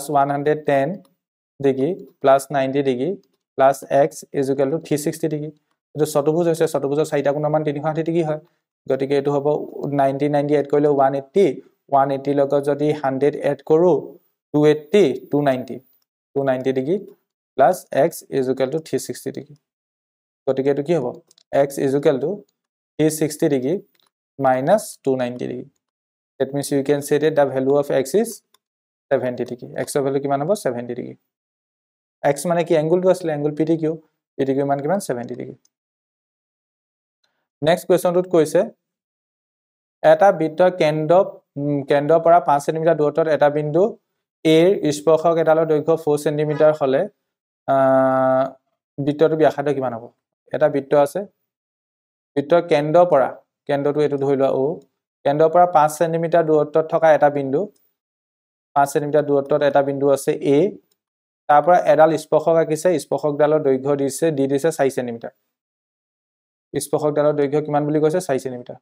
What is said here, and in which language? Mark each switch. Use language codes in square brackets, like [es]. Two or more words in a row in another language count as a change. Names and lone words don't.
[as] 110 ডিগ্ৰী প্লাছ 90 ডিগ্ৰী প্লাছ x [en] is equal to [as] 360 ডিগ্ৰী এইটো চতুৰ্ভুজ হৈছে চতুৰ্ভুজৰ চাৰিটা কোণৰ মান 360 ডিগ্ৰী হয় গতিকে এইটো হ'ব 90 90 এড কৰিলে 180 180 লগত যদি 100 এড কৰো 280 290 ডিগ্ৰী প্লাছ x [en] is equal to [as] 360 ডিগ্ৰী গতিকে এইটো কি হ'ব x [en] is equal to [as] 360 ডিগ্ৰী [en] minus 290 degree. That means you can say that the value of x is 70 degree. [as] X of value কিমান হ'ব 70 degree. X মানে কি angle টো আচলতে angle PDQ. PDQ মান কিমান 70 degree. [en] Next question [as] to কৈছে এটা বৃত্তৰ কেন্দ্ৰৰ পৰা 5 cm দূৰত্বত এটা বিন্দু A স্পর্শক এডালৰ দৈৰ্ঘ্য 4 cm হলে বৃত্তটো ব্যাসাৰ্ধ কিমান হ'ব এটা বৃত্ত আছে বৃত্তৰ কেন্দ্ৰটো এটো ধৰি লোৱা O কেন্দ্ৰৰ পৰা 5 cm দূৰত্বত থকা এটা বিন্দু 5 cm দূৰত্বত এটা বিন্দু আছে A তাৰ পৰা এডাল স্পৰ্শক আকিছে স্পৰ্শকডালৰ দৈৰ্ঘ্য দি দিছে 4 cm স্পৰ্শকডালৰ দৈৰ্ঘ্য কিমান বুলি কৈছে 4 cm